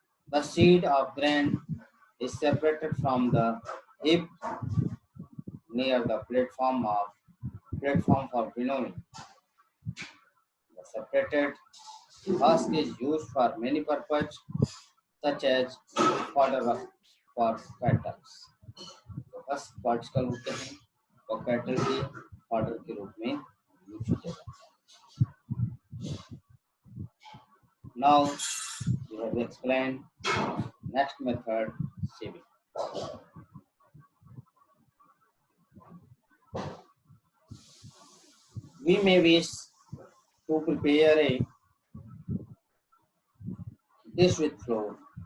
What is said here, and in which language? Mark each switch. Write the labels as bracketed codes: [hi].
[en] The seed of grain is separated from the heap near the platform for winnowing. The separated husk is used for many purposes such as fodder for cattle. [hi] तो husk particle होते हैं वो cattle की fodder के रूप में use किया जाता है. [en] Now we have explained next method, sieving. We may wish to prepare a dish with flour.